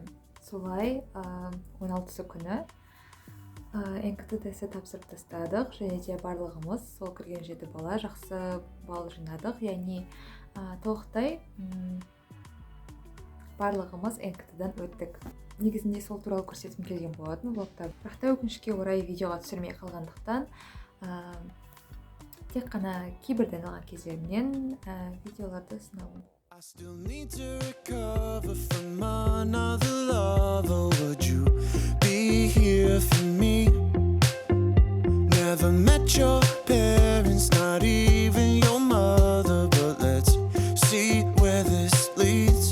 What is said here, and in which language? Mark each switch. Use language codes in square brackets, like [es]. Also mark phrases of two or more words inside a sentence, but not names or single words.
[kk] Солай 16 күні НКТ тесті тапсырып тастадық, және де барлығымыз сол кірген 7 бала жақсы балл жинадық, яғни толықтай барлығымыз НКТ-дан өттік. Негізінде сол туралы көрсеткім келген болатын влогта. Бірақ та өкінішке орай видеоға түсірмей қалғандықтан тек қана кейбір дайындалған кездерімнен видеоларды сынауым. [en] I still need to recover from another lover. Would you be here for me? Never met your parents, not even your mother. But let's see where this leads.